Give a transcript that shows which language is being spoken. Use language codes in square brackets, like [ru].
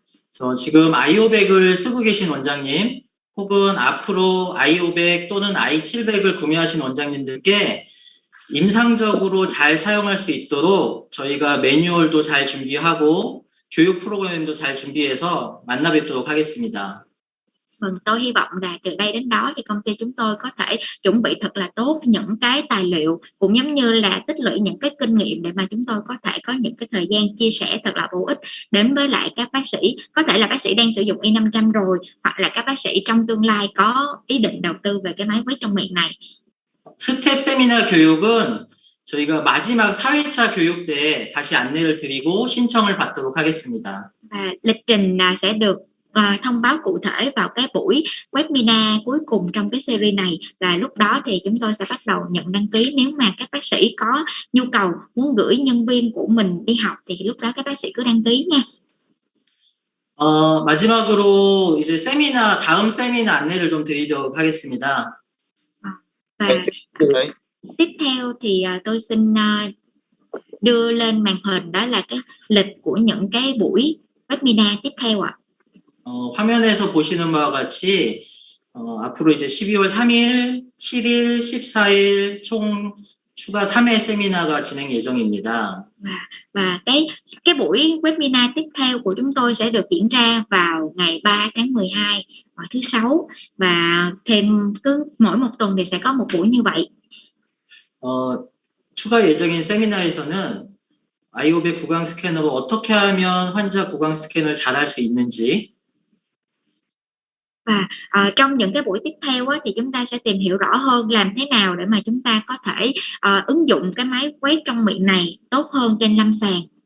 [ko] 그래서 지금 i500을 쓰고 계신 원장님 혹은 앞으로 i500 또는 i700을 구매하신 원장님들께 임상적으로 잘 사용할 수 있도록 저희가 매뉴얼도 잘 준비하고 교육 프로그램도 잘 준비해서 만나 뵙도록 하겠습니다. [vi] Vâng, tôi hy vọng là từ đây đến đó thì công ty chúng tôi có thể chuẩn bị thật là tốt những cái tài liệu cũng giống như là tích lũy những cái kinh nghiệm để mà chúng tôi có thể có những cái thời gian chia sẻ thật là bổ ích đến với lại các bác sĩ. Có thể là bác sĩ đang sử dụng Y500 rồi, hoặc là các bác sĩ trong tương lai có ý định đầu tư về cái máy quét trong miệng này. [ko] 스텝 세미나 교육은 저희가 마지막 4회차 교육 때 다시 안내를 드리고 신청을 받도록 하겠습니다. [vi] Và lịch trình sẽ được thông báo cụ thể vào cái buổi webinar cuối cùng trong cái series này, và lúc đó thì chúng tôi sẽ bắt đầu nhận đăng ký. Nếu mà các bác sĩ có nhu cầu muốn gửi nhân viên của mình đi học thì lúc đó các bác sĩ cứ đăng ký nha. [ko] 마지막으로 이제 다음 세미나 안내를 좀 드리도록 하겠습니다. [vi] Và tiếp theo thì tôi xin đưa lên màn hình đó là cái lịch của những cái buổi webinar tiếp theo ạ. [ko] 화면에서 보시는 바와 같이 앞으로 이제 12월 3일, 7일, 14일 총 추가 3회 세미나가 진행 예정입니다. [vi] Và cái buổi webinar tiếp theo của chúng tôi sẽ được diễn ra vào ngày 3 tháng 12 vào thứ Sáu, và thêm cứ mỗi một tuần thì sẽ có một buổi như vậy. [ko] 추가 예정인 세미나에서는 i500 구강 스캐너로 어떻게 하면 환자 구강 스캔을 잘 할 수 있는지, [vi] và trong những cái buổi tiếp theo thì chúng ta sẽ tìm hiểu rõ hơn làm thế nào để mà chúng ta có thể ứng dụng cái máy quét trong miệng này tốt hơn trên lâm sàng.